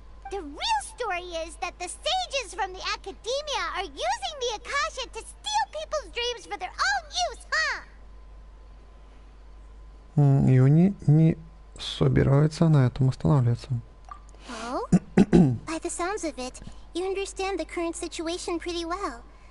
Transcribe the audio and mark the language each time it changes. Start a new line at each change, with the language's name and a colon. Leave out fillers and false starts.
English: The real story is that the sages from the academia are using the Akasha to steal people's dreams for their own use, huh?
Russian: И они не собираются на этом останавливаться.
English: Oh? By the sounds of it, you understand the current situation pretty well.